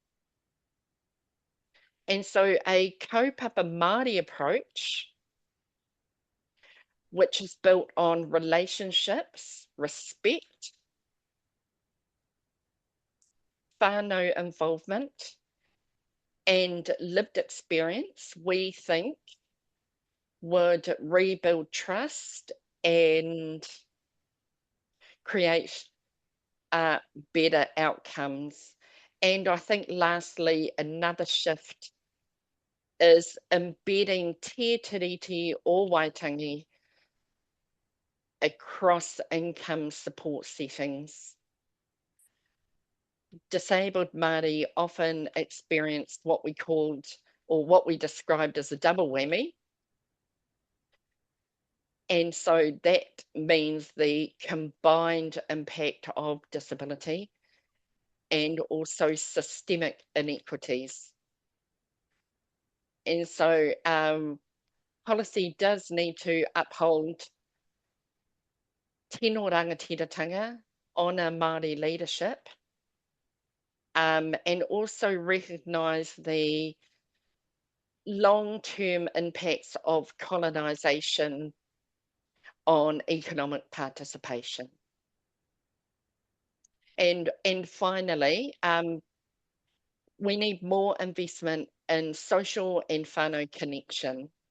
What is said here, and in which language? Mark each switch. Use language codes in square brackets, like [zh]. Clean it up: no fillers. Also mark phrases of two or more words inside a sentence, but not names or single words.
[en] And so a [mi] kaupapa Māori [en] approach, which is built on relationships, respect, whānau involvement, and lived experience, we think would rebuild trust and create better outcomes. And I think lastly, another shift is embedding te tiriti or waitangi across income support settings. Disabled Māori often experienced what we called, or what we described as, a double whammy. And so that means the combined impact of disability and also systemic inequities. And so policy does need to uphold [mi] tino rangatiratanga, [en] honour Māori leadership, and also recognise the long-term impacts of colonisation on economic participation. And finally, we need more investment in social and whānau connection.